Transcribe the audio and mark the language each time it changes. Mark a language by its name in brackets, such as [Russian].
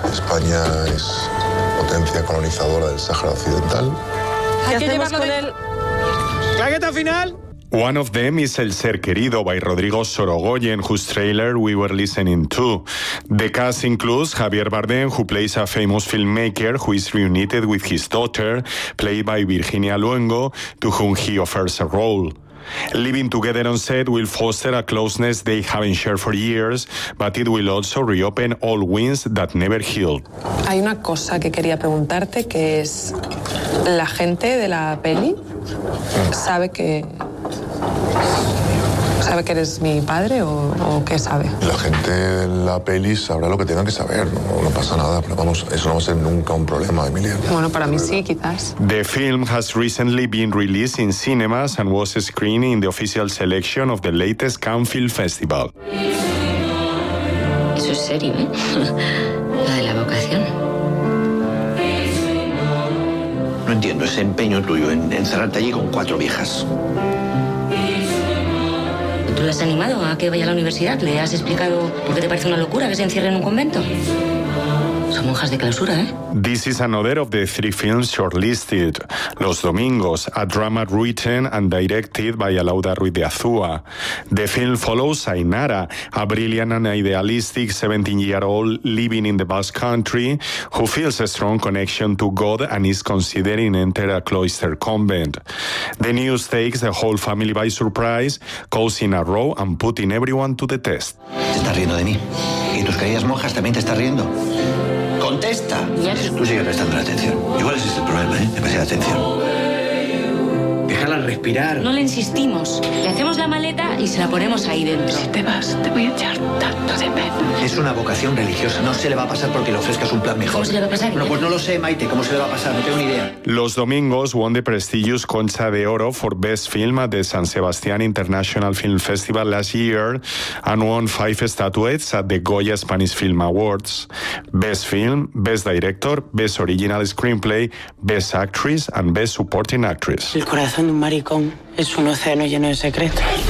[Spanish] España es potencia colonizadora del Sáhara Occidental. ¿Qué hacemos con él? ¡Claqueta final! [English] One of them is El Ser Querido by Rodrigo Sorogoyen, whose trailer we were listening to. The cast includes Javier Bardem, who plays a famous filmmaker who is reunited with his daughter, played by Virginia Luengo, to whom he offers a role. Living together on set will foster a closeness they haven't shared for years, but it will also reopen old wounds that never healed. [Spanish] Hay una cosa que quería preguntarte, que es la gente de la peli sabe que eres mi padre o qué sabe. La gente de la peli sabrá lo que tenga que saber, no pasa nada, pero vamos, eso no va a ser nunca un problema, Emilia. Bueno, para mí sí, quizás. [English] The film has recently been released in cinemas and was screened in the official selection of the latest Cannes Film Festival. [Spanish] Eso es serio, ¿eh? La de la vocación. No entiendo ese empeño tuyo en encerrarte allí con cuatro viejas. ¿Tú la has animado a que vaya a la universidad? ¿Le has explicado por qué te parece una locura que se encierre en un convento? Son monjas de clausura, ¿eh? [English] This is another of the three films shortlisted. Los Domingos, a drama written and directed by Alauda Ruiz de Azúa. The film follows Ainara, a brilliant and idealistic 17-year-old living in the Basque Country, who feels a strong connection to God and is considering entering a cloister convent. The news takes the whole family by surprise, causing a row and putting everyone to the test. [Spanish] Te estás riendo de mí. Y tus queridas monjas también te están riendo. ¡Contesta! [English] Yes. [Spanish] Tú sigues prestando la atención. Igual ese es el problema, ¿eh? Demasiada atención. Déjala respirar. No le insistimos. Le hacemos la maleta y se la ponemos ahí dentro. Si te vas, te voy a echar tanto de menos. Es una vocación religiosa. No se le va a pasar porque le ofrezcas un plan mejor. ¿Cómo se le va a pasar? Bueno, pues no lo sé, Maite. ¿Cómo se le va a pasar? No tengo ni idea. [English] Los Domingos won the prestigious Concha de Oro for Best Film at the San Sebastián International Film Festival last year and won 5 statuettes at the Goya Spanish Film Awards. Best Film, Best Director, Best Original Screenplay, Best Actress and Best Supporting Actress. [Spanish] El corazón de un maricón es un océano lleno de secretos.